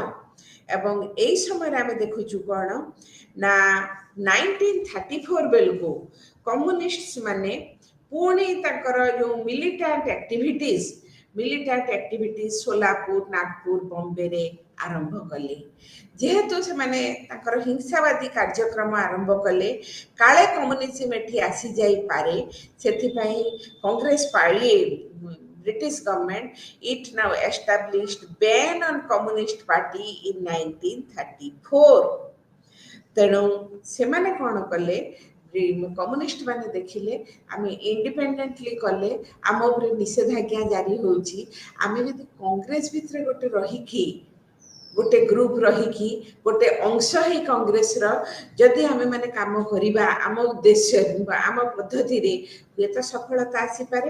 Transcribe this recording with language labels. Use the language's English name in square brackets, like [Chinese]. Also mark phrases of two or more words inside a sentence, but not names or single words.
[Odia] ଏବଂ ଏଇ ସମୟରେ ଆମେ ଦେଖୁଛୁ କ'ଣ ନା 1934 ବେଳକୁ କମ୍ୟୁନିଷ୍ଟ ମାନେ ପୁଣି ତାଙ୍କର ଯେଉଁ [English] militant activities [Odia] ସୋଲାପୁର, ନାଗପୁର, ବମ୍ବେରେ ଆରମ୍ଭ କଲେ। ଯେହେତୁ ସେମାନେ ତାଙ୍କର ହିଂସାବାଦୀ କାର୍ଯ୍ୟକ୍ରମ ଆରମ୍ଭ କଲେ, କାଳେ କମ୍ୟୁନିଜମ ଏଠି ଆସିଯାଇପାରେ, ସେଥିପାଇଁ କଂଗ୍ରେସ ପାଳି [English] British government it now established ban on communist party in 1934। [Odia] ତେଣୁ ସେମାନେ କ'ଣ କଲେ, କମ୍ୟୁନିଷ୍ଟ ମାନେ ଦେଖିଲେ ଆମେ ଇଣ୍ଡିପେଣ୍ଡେଣ୍ଟଲି କଲେ ଆମ ଉପରେ ନିଷେଧାଜ୍ଞା ଜାରି ହେଉଛି, ଆମେ ଯଦି କଂଗ୍ରେସ ଭିତରେ ଗୋଟେ ଗ୍ରୁପ ରହିକି ଗୋଟେ ଅଂଶ ହେଇ କଂଗ୍ରେସର ଯଦି ଆମେମାନେ କାମ କରିବା ଆମ ଉଦ୍ଦେଶ୍ୟରେ ଆମ ପଦ୍ଧତିରେ, ହୁଏତ ସଫଳତା ଆସିପାରେ।